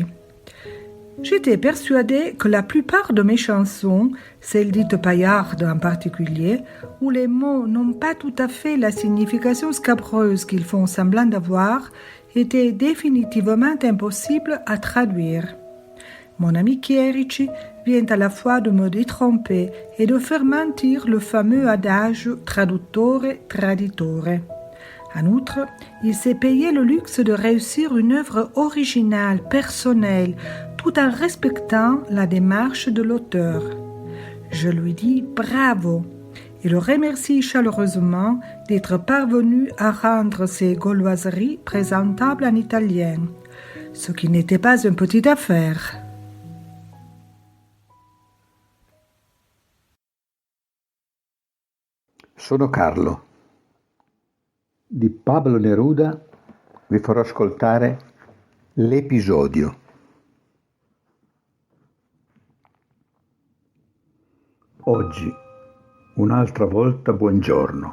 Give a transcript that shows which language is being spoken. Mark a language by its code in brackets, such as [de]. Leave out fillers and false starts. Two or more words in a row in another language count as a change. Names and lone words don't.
[fr] J'étais persuadée que la plupart de mes chansons, celles dites paillardes en particulier, où les mots n'ont pas tout à fait la signification scabreuse qu'ils font semblant d'avoir, étaient définitivement impossibles à traduire. Mon ami Chierici vient à la fois de me détromper et de faire mentir le fameux adage [it] traduttore traditore. [fr] En outre, il s'est payé le luxe de réussir une œuvre originale, personnelle, tout en respectant la démarche de l'auteur. Je lui dis bravo et le remercie chaleureusement d'être parvenu à rendre ses gauloiseries présentables en italien, ce qui n'était pas une petite affaire. [it] Sono Carlo. Di Pablo Neruda vi farò ascoltare l'episodio. Oggi, un'altra volta buongiorno.